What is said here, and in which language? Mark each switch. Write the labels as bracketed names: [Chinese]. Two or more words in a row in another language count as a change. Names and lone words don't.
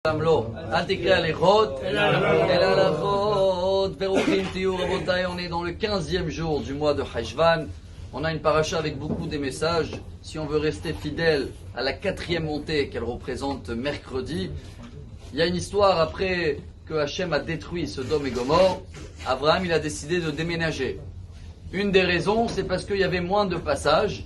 [Hebrew] לא, אל תקרא הליכות, אלא הלכות, ברוכים תהיו רבותיי, [French] on est dans le 15e jour du mois de Heshvan. On a une paracha avec beaucoup de messages. Si on veut rester fidèle à la 4e montée qu'elle représente mercredi, il y a une histoire après que Hachem a détruit Sodome et Gomorrhe. Abraham il a décidé de déménager. Une des raisons c'est parce qu'il y avait moins de passages.